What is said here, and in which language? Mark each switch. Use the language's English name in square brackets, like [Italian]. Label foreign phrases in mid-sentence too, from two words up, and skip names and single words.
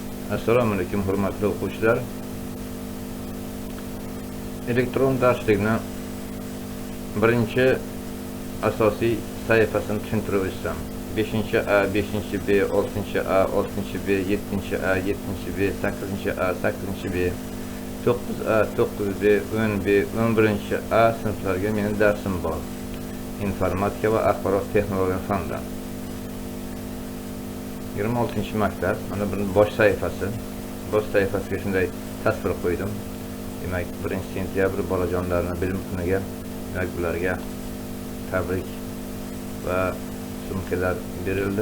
[Uzbek] Assalomu alaykum hurmatli o'quvchilar. Elektron darslikni birinchi asosiy sahifasini tushuntirib o'tsam. 5-A, 5-B, 6-A, 6-B, 7-A, 7-B, 8-A, 8-B, 9A, 9B, 10B, 11-A sınıflarga mening darsim bor. İnformatika va axborot texnologiya fanidan. 26-maktab, mana buning bosh sayfasi. Bosh sayfasiga shunday tasvir qo'ydim. Demak, 1-sentyabr bolajonlarning bilim kuniga, demak, bularga tabrik va sumkalar berildi.